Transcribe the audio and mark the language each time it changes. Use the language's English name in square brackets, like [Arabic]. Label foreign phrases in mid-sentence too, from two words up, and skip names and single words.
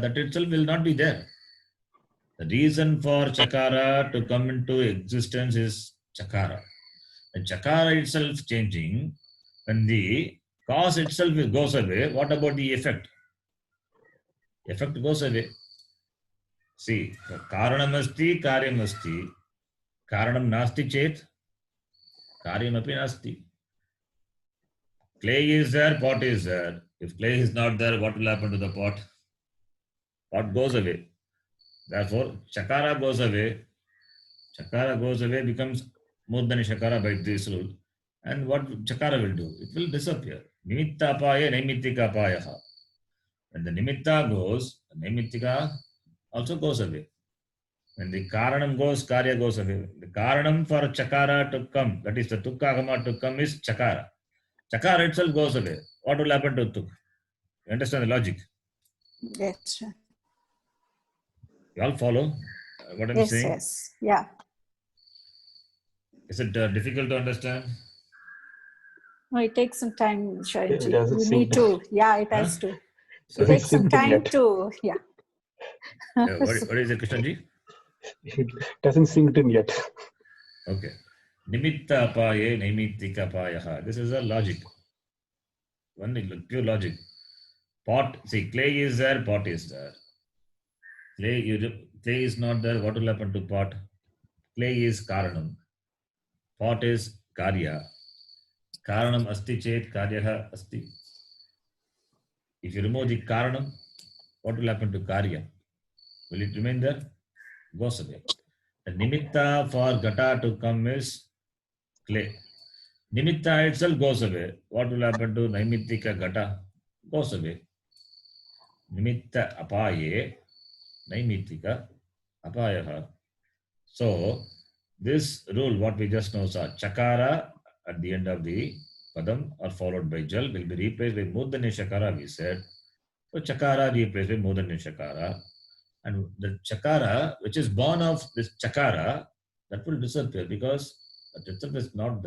[English] That itself will not be there. The reason for Chakara to come into existence is Chakara. And Chakara itself changing, when the cause itself goes away, what about the effect? Effect goes away. See, [Sanskrit] Karanam asti, Karyam asti. Karanam nasti chet, Karyam api nasti. [English] Clay is there, pot is there. If clay is not there, what will happen to the pot? Pot goes away. Therefore, chakara goes away. Chakara goes away, becomes [Sanskrit] murdani shakara [English] by this rule. And what chakara will do? It will disappear. [Sanskrit] Nimitta apaya, naimittika apayaha. [English] When the nimitta goes, the naimittika also goes away. When the karanam goes, karya goes away. The karanam for chakara to come, that is the tukkagama to come, is chakara. Chakara itself goes away. What will happen to tuk? You understand the logic? Yes. You all follow what I'm Yes. saying? Yes. Yeah. Is it difficult to understand? No, it takes some time, It Sharanji. hasn't You need synced. to. Yeah, it Huh? has to. It Sorry? takes some Hasn't synced time yet. to. Yeah. What is it, Krishnanji? It hasn't synced in yet. Okay. [Sanskrit] Nimitta apaye, naimittika apayaha. [English] This is a logic. One pure logic. Pot, see, clay is there, pot is there. Clay is not there, what will happen to pot? Clay is karanam. Pot is karya. [Sanskrit] Karanam asti chet karyaha asti. [English] If you remove the karanam, what will happen to karya? Will it remain there? Goes away. The nimitta for gata to come is clay. Nimitta itself goes away. What will happen to [Sanskrit] naimittika gata? [English] Goes away. [Sanskrit] Nimitta apaye, naimittika apayaha. [English] So, this rule, what we just know, saw chakara at the end of the padam or followed by jal will be replaced by [Sanskrit] murdani shakara, [English] we said. So, chakara replaced by [Sanskrit] murdani shakara. [English] And the chakara, which is born of this chakara, that will disappear because that itself is not there.